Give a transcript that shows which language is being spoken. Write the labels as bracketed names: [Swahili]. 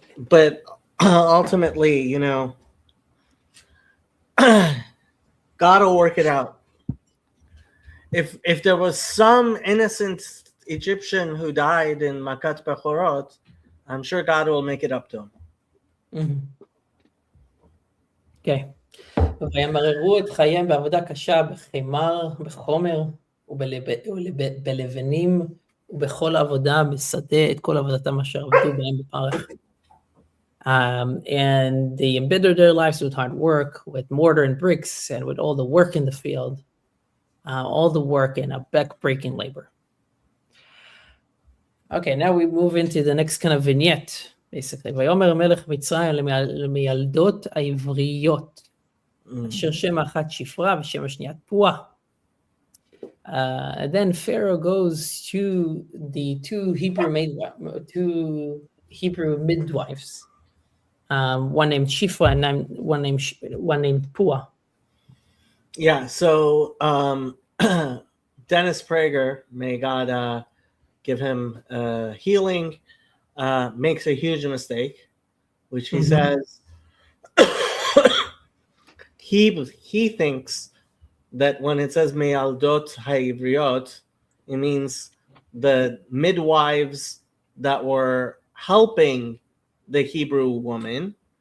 [English] But ultimately, God will work it out. If there was some innocent Egyptian who died in Makat Bechorot, I'm sure God will make it up to him. Okay. [Hebrew] וימררו את חייהם בעבודה קשה בחימר, בחומר ובלבנים ובכל עבודה בשדה את כל עבודתם אשר עבדו בהם בפרך. [English] And they embittered their lives with hard work, with mortar and bricks, and with all the work in the field, all the work in a back-breaking labor. Okay, now we move into the next kind of vignette, basically. [Hebrew] ויאמר מלך מצרים למילדות העבריות, אשר שם אחת שפרה ושם השנייה פועה. [English] Then Pharaoh goes to the two Hebrew midwives, one named Shifra and one named Pua. Yeah, so Dennis Prager, may God give him healing, makes a huge mistake, which he says he thinks that when it says Me'aldot Ha'ivriot, it means the midwives that were helping the Hebrew woman.